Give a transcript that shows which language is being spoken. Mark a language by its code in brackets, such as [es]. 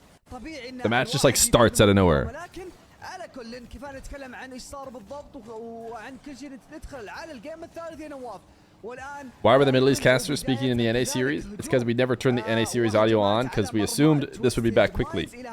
[en] The match just like starts out of nowhere. [ar] على كل كيف نتكلم عن ايش صار بالضبط وعن كل شيء ندخل على الجيم الثالث يا نواف [en] Why were the Middle East casters speaking in the NA series? It's because we never turned the NA series audio on because we assumed this would be back quickly.